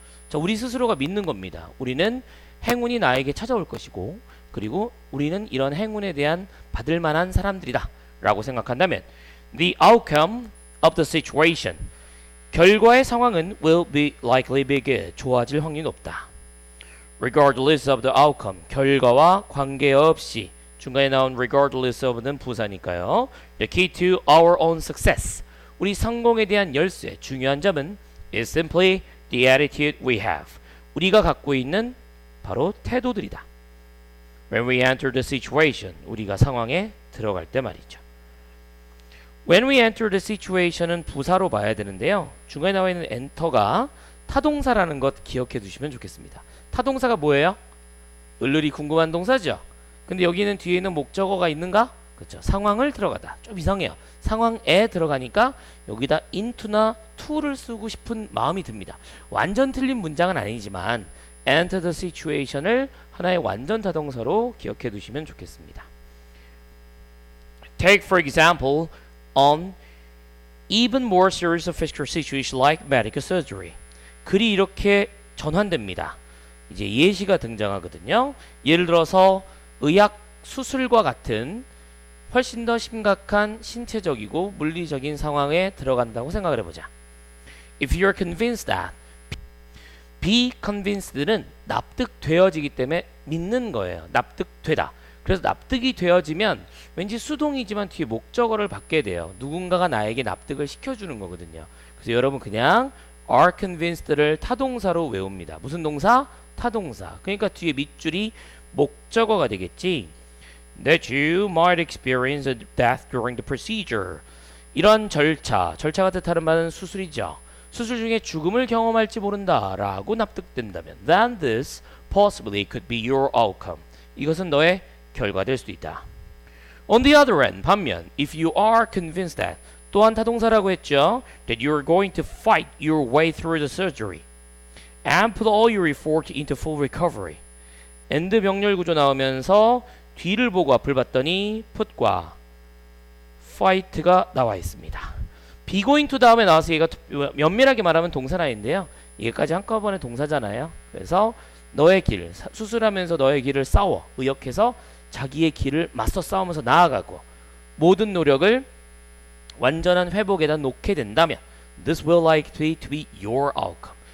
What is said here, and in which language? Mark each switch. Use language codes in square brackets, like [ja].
[ko] 자, 우리 스스로가 믿는 겁니다. 우리는 행운이 나에게 찾아올 것이고 그리고 우리는 이런 행운에 대한 받을 만한 사람들이다 라고 생각한다면 [en] the outcome of the situation [ko] 결과의 상황은 [en] will be likely be good [ko] 좋아질 확률이 높다. [en] regardless of the outcome [ko] 결과와 관계없이 중간에 나온 regardless of는 부사니까요. [en] The key to our own success [ko] 우리 성공에 대한 열쇠 중요한 점은 [en] is simply the attitude we have [ko] 우리가 갖고 있는 바로 태도들이다. [en] When we enter the situation [ko] 우리가 상황에 들어갈 때 말이죠. When we enter the situation은 부사로 봐야 되는데요. 중간에 나와 있는 enter가 타동사라는 것 기억해 두시면 좋겠습니다. 타동사가 뭐예요? 을을이 궁금한 동사죠. 근데 여기는 뒤에 있는 목적어가 있는가? 그렇죠. 상황을 들어가다. 좀 이상해요. 상황에 들어가니까 여기다 into나 to를 쓰고 싶은 마음이 듭니다. 완전 틀린 문장은 아니지만 enter the situation을 하나의 완전 타동사로 기억해 두시면 좋겠습니다. [en] Take for example on even more serious physical situation like medical surgery. [ko] 글이 이렇게 전환됩니다. 이제 예시가 등장하거든요. 예를 들어서 의학 수술과 같은 훨씬 더 심각한 신체적이고 물리적인 상황에 들어간다고 생각을 해보자. [en] If you're convinced that be convinced는 [ko] 납득되어지기 때문에 믿는 거예요. 납득되다. 그래서 납득이 되어지면 왠지 수동이지만 뒤에 목적어를 받게 돼요. 누군가가 나에게 납득을 시켜주는 거거든요. 그래서 여러분 그냥 are convinced를 타동사로 외웁니다. 무슨 동사? 타동사. 그러니까 뒤에 밑줄이 목적어가 되겠지. [en] That you might experience a death during the procedure. [ko] 이런 절차가 뜻하는 말은 수술이죠. 수술 중에 죽음을 경험할지 모른다 라고 납득된다면 [en] then this possibly could be your outcome. [ko] 이것은 너의 결과될 수도 있다. [en] On the other hand, 반면 if you are convinced that [ko] 또한 타동사라고 했죠. [en] That you are going to fight your way through the surgery and put all your effort into full recovery. [ko] and 병렬 구조 나오면서 뒤를 보고 앞을 봤더니 put과 fight가 나와 있습니다. be going to 다음에 나와서 얘가 면밀하게 말하면 동사라인데요. 이게까지 한꺼번에 동사잖아요. 그래서 너의 길, 수술하면서 너의 길을 싸워, 의역해서 자기의 길을 맞서 싸우면서 나아가고 모든 노력을 완전한 회복에다 놓게 된다면 [en] this will likely to be your outcome.